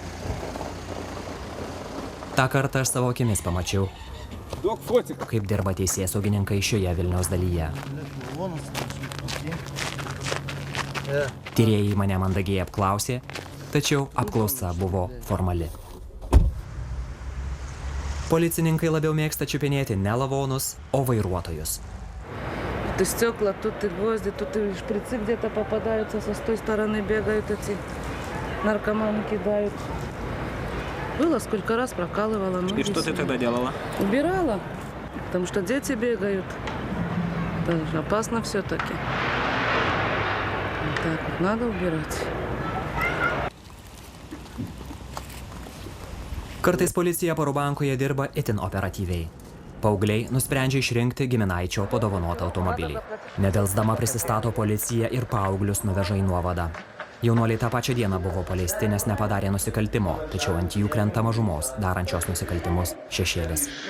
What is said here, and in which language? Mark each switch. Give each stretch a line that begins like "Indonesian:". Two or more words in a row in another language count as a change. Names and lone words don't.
Lithuanian: Ta kartą aš savo akimis pamačiau, kaip dirba teisėsaugininkai šioje Vilniaus dalyje. Tyrėjai mane mandagiai apklausė, tačiau apklausa buvo formali. Policininkai labiau mėgsta čiupinėti ne lavonus, o vairuotojus.
Russian: Тут стекла, тут и гвозди, тут и шприцы где-то попадаются, со той стороны бегают эти наркоманы, кидают. Было, сколько раз прокалывала. И что ты тогда делала? Убирала, потому что дети бегают. Это же опасно все-таки. Так вот, надо убирать.
Lithuanian: Kartais policija Parobankoje dirba itin operatyviai. Paaugliai nusprendžia išrinkti giminaičio padovanotą automobilį. Nedelsdama prisistato policija ir paauglius nuveža į nuovadą. Jaunuoliai tą pačią dieną buvo paleisti, nes nepadarė nusikaltimo, tačiau ant jų krenta mažumos, darančios nusikaltimus šešėlis.